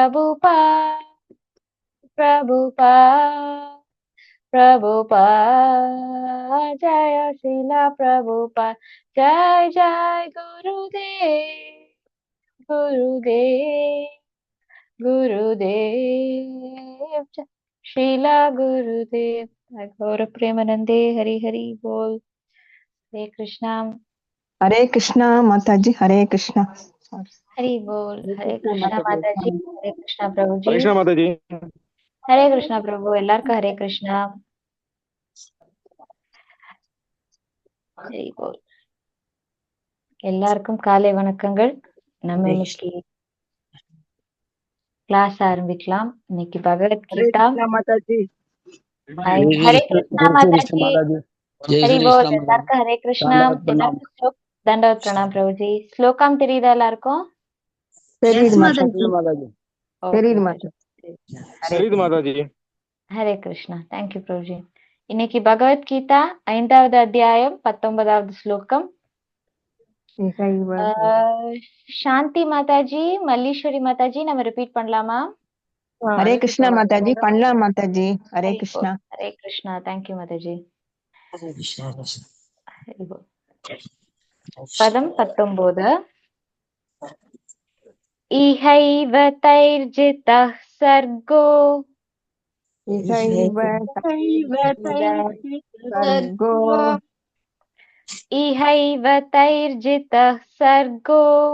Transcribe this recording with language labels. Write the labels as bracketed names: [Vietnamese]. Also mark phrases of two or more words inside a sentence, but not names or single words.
[Hindi] प्रभुपाद जय श्रीला प्रभुपाद जय जय गुरुदेव श्रीला गुरुदेव गौर प्रेमानंदे हरि हरि बोल। हरे कृष्णा माता जी हरे कृष्णा। हरि बोल। हरे कृष्णा माता जी हरे कृष्णा प्रभु जी कृष्णा माता जी हरे कृष्णा प्रभु [Tamil] எல்லாருக்கும் [Hindi] हरे कृष्णा हरि बोल. [Tamil] எல்லாருக்கும் காலை வணக்கங்கள். நம்ம இன்னைக்கு கிளாஸ் ஆரம்பிக்கலாம். இன்னைக்கு பகவத்கீதா. [Hindi] माता जी हरे कृष्णा माताजी हरि बोल. [Tamil] எல்லாருக்கும் [Hindi] हरे कृष्णा. [Tamil] எல்லாருக்கும் [Hindi] दंडवत प्रणाम प्रभुजी. [Tamil] ஸ்லோகம் தெரியுதா எல்லாருக்கும்? [Hindi] हरे कृष्णा. [Tamil] தேங்க்யூ பிரபுஜி. இன்னைக்கு பகவத்கீதா 5வது அத்தியாயம் 19வது ஸ்லோகம். சாந்தி மாதாஜி மல்லீஸ்வரி மாதாஜி நம்ம ரிப்பீட் பண்ணலாமா? [Hindi] हरे कृष्णा माता जी பண்ணலாம் माता जी हरे कृष्णा हरे कृष्णा. [Tamil] தேங்க்யூ மாதாஜி. [Sanskrit] பதம் 19 इहैव तैर्जितः सर्गो इहैव तैर्जितः सर्गो